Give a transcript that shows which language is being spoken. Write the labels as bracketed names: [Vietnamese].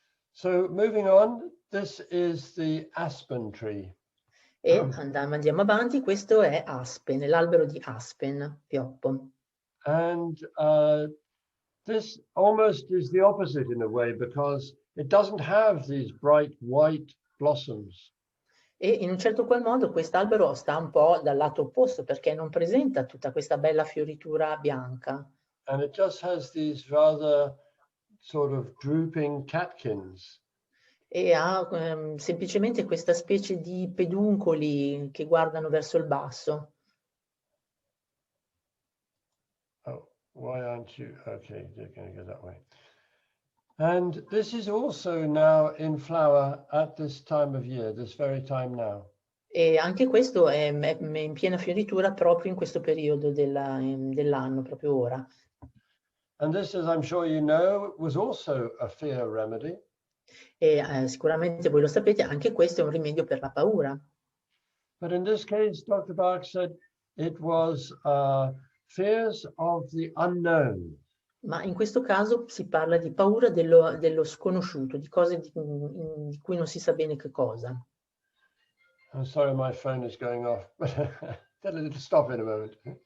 [English] So moving on, this is the aspen tree. [Italian] E andiamo avanti, questo è aspen, l'albero di aspen, pioppo. [English] And this almost is the opposite in a way because it doesn't have these bright white blossoms. [Italian] E in un certo qual modo quest'albero sta un po' dal lato opposto perché non presenta tutta questa bella fioritura bianca. [English] And it just has these rather sort of drooping catkins. [Italian] E ha semplicemente questa specie di peduncoli che guardano verso il basso. [English] Oh, why aren't you? Okay, you're going to go that way. And this is also now in flower at this time of year, this very time now. [Italian] E anche questo è in piena fioritura proprio in questo periodo dell'anno, proprio ora. [English] And this, as I'm sure you know, was also a fear remedy. [Italian] E sicuramente voi lo sapete, anche questo è un rimedio per la paura. [English] But in this case, Dr. Bach said it was fears of the unknown. [Italian] Ma in questo caso si parla di paura dello sconosciuto, di cose di cui non si sa bene che cosa. [English] I'm sorry, my phone is going off, but it'll stop in a moment.